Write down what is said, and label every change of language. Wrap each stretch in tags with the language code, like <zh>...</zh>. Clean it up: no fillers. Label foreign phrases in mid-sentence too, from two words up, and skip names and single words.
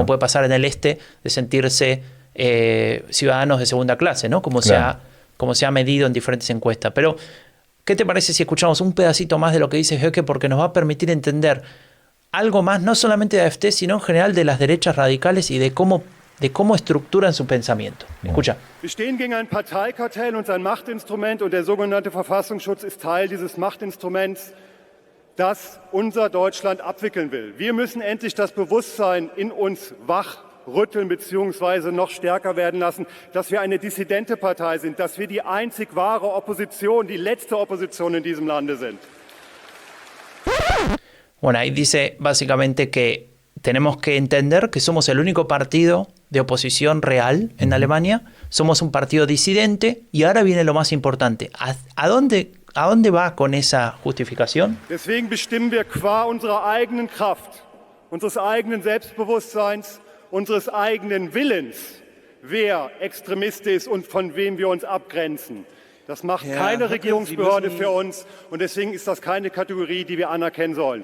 <es>Como puede pasar en el este, de sentirse ciudadanos de segunda clase, ¿no? Como se ha medido en diferentes encuestas. Pero, ¿qué te parece si escuchamos un pedacito más de lo que dice Höcke? Porque nos va a permitir entender algo más, no solamente de AfD, sino en general de las derechas radicales y de cómo estructuran su pensamiento. Escucha.</es> <de>Wir stehen gegen ein Parteikartell und sein Machtinstrument, und der sogenannte Verfassungsschutz ist Teil dieses Machtinstruments, das unser Deutschland abwickeln will. Wir müssen endlich das Bewusstsein in uns wachrütteln bzw. noch stärker werden lassen, dass wir eine dissidente Partei sind, dass wir die einzig wahre Opposition, die letzte Opposition in diesem Lande sind.</de> <es>Bueno, ahí dice básicamente que tenemos que entender que somos el único partido de oposición real en Alemania, somos un partido disidente y ahora viene lo más importante. ¿A dónde va con esa justificación?</es> <de>Deswegen bestimmen wir qua unserer eigenen Kraft, unseres eigenen Selbstbewusstseins, unseres eigenen Willens, wer Extremist ist und von wem wir uns abgrenzen. Das macht keine Regierungsbehörde für uns, und deswegen ist das keine Kategorie, die wir anerkennen sollen.</de>